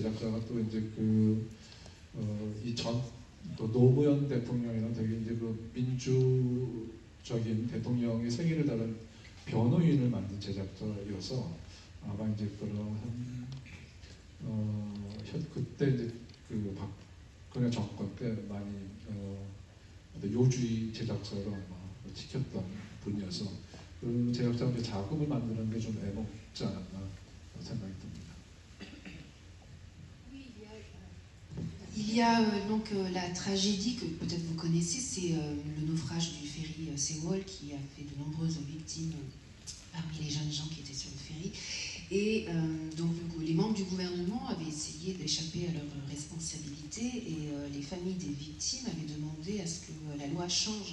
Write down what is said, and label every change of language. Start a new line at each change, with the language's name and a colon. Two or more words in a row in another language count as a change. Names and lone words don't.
Korean: 제작자가 또 이제 또 노무현 대통령이나 되게 이제 그 민주적인 대통령의 생일을 다룬 변호인을 만든 제작자여서 아마 이제 그때 이제 그 박근혜 정권 때 많이 요주의 제작자로 아마 지켰던 분이어서 그 제작자한테 자금을 만드는 게 좀 애먹지 않았나 생각이 듭니다.
French: Il y a donc la tragédie que peut-être vous connaissez, c'est le naufrage du ferry Sewol qui a fait de nombreuses victimes parmi les jeunes gens qui étaient sur le ferry. Et donc les membres du gouvernement avaient essayé d'échapper à leurs responsabilités et les familles des victimes avaient demandé à ce que la loi change.